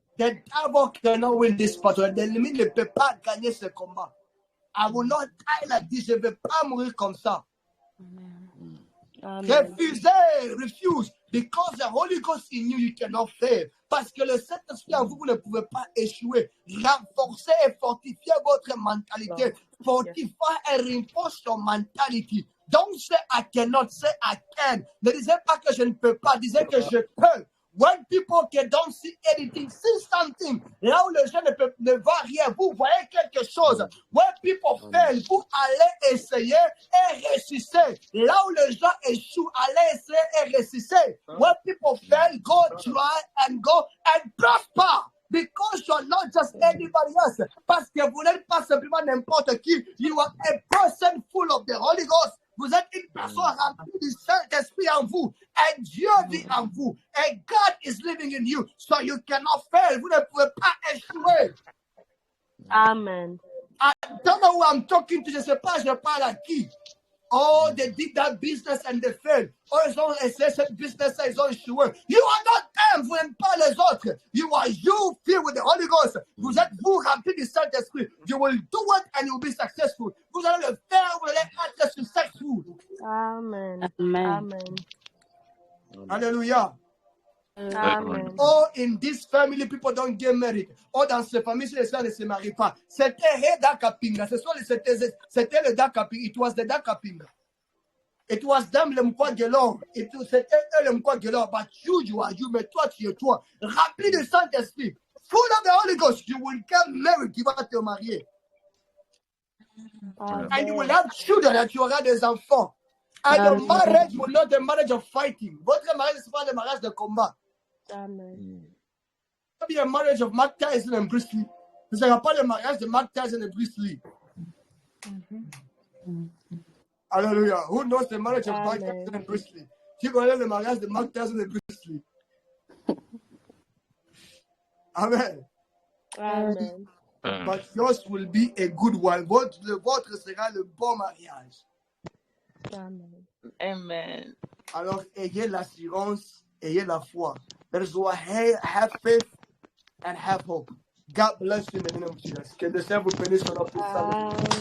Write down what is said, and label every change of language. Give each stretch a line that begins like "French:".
English: The devil cannot win this battle.
French: L'ennemi ne peut pas gagner ce combat.
English: I will not die like this.
French: Je ne vais pas mourir comme ça. Refusez, refuse.
English: Because the Holy Ghost in you, you cannot fail.
French: Parce que le Saint-Esprit en vous, vous ne pouvez pas échouer. Renforcez et fortifiez votre mentalité.
English: Fortify and reinforce your mentality. Don't say I cannot, say I can.
French: Ne disez pas que je ne peux pas, disez que je peux.
English: When people don't see anything, see something.
French: Là où les gens ne voient rien, vous voyez quelque chose.
English: When people fail,
French: vous allez essayer et réussissez. Là où les gens échouent, allez essayer et réussissez.
English: When people fail, go try and go and prosper. Because you're not just anybody else.
French: Parce que vous n'êtes pas simplement n'importe qui.
English: You are a person full of the Holy Ghost.
French: Vous êtes une personne remplie du Saint-Esprit en vous. Et Dieu vit en vous.
English: Et God is living in you. So you cannot fail.
French: Vous ne pouvez pas échouer.
English: Amen. I don't know who I'm talking to.
French: Je ne sais pas, je parle à qui.
English: Oh, they did that business and they failed.
French: Oh, ils ont essayé cette business, ils ont échoué.
English: You are not them,
French: vous n'êtes pas les autres.
English: You are you filled with the Holy Ghost.
French: Vous êtes vous remplis du Saint-Esprit.
English: You will do it and you will be successful.
French: Vous allez le faire, vous allez être successful. Amen. Amen. Amen. Alléluia. Amen.
English: Oh, in this family, people don't get married.
French: Oh, dans cette famille, les sœurs ne se marient pas. C'était Dakapinga. C'était le Dakapinga.
English: It was the Dakapinga. It was them le Mkwagelo.
French: C'était eux le Mkwagelo.
English: But you are you.
French: Mais toi, tu es toi. Rempli du Saint-Esprit.
English: Full of the Holy Ghost. You will get married.
French: Tu vas te marier.
English: And you will have children.
French: And tu auras des enfants.
English: And your marriage will not be a marriage of fighting.
French: Votre mariage n'est pas un mariage de combat. Amen.
English: It will be a marriage of Mike Tyson and Bruce Lee.
French: Ce ne sera pas le mariage de Mike Tyson et Bruce Lee. Hallelujah.
English: Who knows the marriage of Mike Tyson and Bruce Lee?
French: Qui connaît le mariage de Mike Tyson et Bruce Lee? Amen. Amen.
English: But yours will be a good one.
French: Votre sera le bon mariage. Amen. Amen. Alors, ayez l'assurance, ayez la foi.
English: That is why have faith and have hope. God bless you in the name of Jesus.
French: Que le Seigneur vous bénisse sur notre salut.